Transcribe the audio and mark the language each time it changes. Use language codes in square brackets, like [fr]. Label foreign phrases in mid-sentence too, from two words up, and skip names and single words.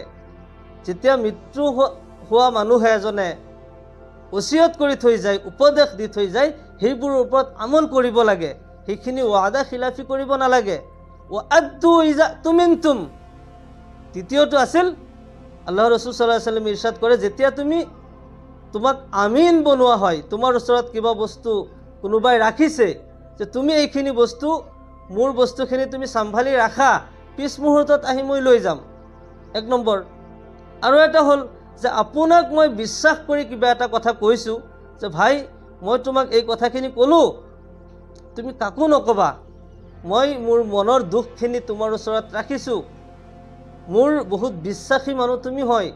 [as] যেতিয়া মৃত্যু হোৱা মানুহে এজনে ওচিয়ত কৰি থৈ যায়, উপদেশ দি থৈ যায়, সেইবোৰৰ ওপৰত আমল কৰিব লাগে, সেইখিনি ৱাদা খিলাফি কৰিব নালাগে। [ar] وأدوا إذا اؤتمنتم, [as] তৃতীয়টো আছিল আল্লাহ ৰসুল [ar] صلى الله عليه وسلم [as] ইৰশাদ কৰে, যেতিয়া তোমাক আমিন বনোৱা হয়, তোমাৰ ওচৰত কিবা বস্তু কোনোবাই ৰাখিছে যে তুমি এইখিনি বস্তু, মোৰ বস্তুখিনি তুমি চম্ভালি ৰাখা, পিছ মুহূৰ্তত আহি মই লৈ যাম, এক নম্বৰ। আৰু এটা হ'ল যে আপোনাক মই বিশ্বাস কৰি কিবা এটা কথা কৈছোঁ যে ভাই মই তোমাক এই কথাখিনি ক'লোঁ, তুমি কাকো নক'বা, মই মোৰ মনৰ দুখখিনি তোমাৰ ওচৰত ৰাখিছোঁ, মোৰ বহুত বিশ্বাসী মানুহ তুমি হয়।